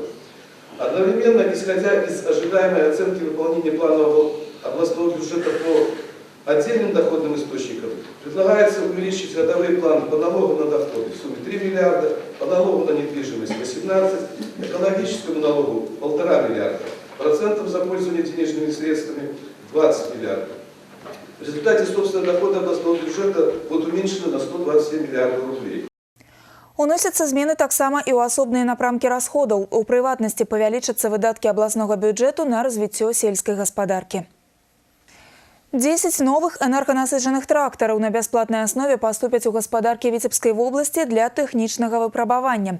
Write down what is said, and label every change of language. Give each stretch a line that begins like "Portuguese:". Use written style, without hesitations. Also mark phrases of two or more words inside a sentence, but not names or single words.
Russian: Одновременно, исходя из ожидаемой оценки выполнения плана областного бюджета по отдельным доходным источникам, предлагается увеличить годовые планы по налогу на доходы в сумме 3 миллиарда, по налогу на недвижимость 18, экологическому налогу 1,5 миллиарда, процентов за пользование денежными средствами 20 миллиардов. В результате собственные доходы областного бюджета будут уменьшены на 127 миллиардов рублей.
Belarusian: Уносяцца змены таксама і ў асобныя напрамкі расходаў. У прыватнасці павялічацца выдаткі абласнога бюджэту на развіццё сельскай гаспадаркі. 10 новых энерганасыджаных трактараў на бясплатнай аснове паступяць у гаспадаркі Віцебскай вобласці для тэхнічнага выпрабавання.